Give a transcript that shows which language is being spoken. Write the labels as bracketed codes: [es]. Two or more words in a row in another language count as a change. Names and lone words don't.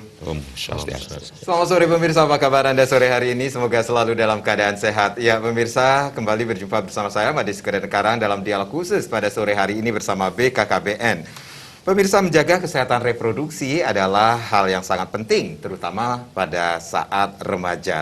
[ban] Om Swastiastu. [id] Selamat sore pemirsa, apa kabar Anda sore hari ini? Semoga selalu dalam keadaan sehat. Ya pemirsa, kembali berjumpa bersama saya Made Sukadana Karang dalam dialog khusus pada sore hari ini bersama BKKBN. Pemirsa, menjaga kesehatan reproduksi adalah hal yang sangat penting, terutama pada saat remaja.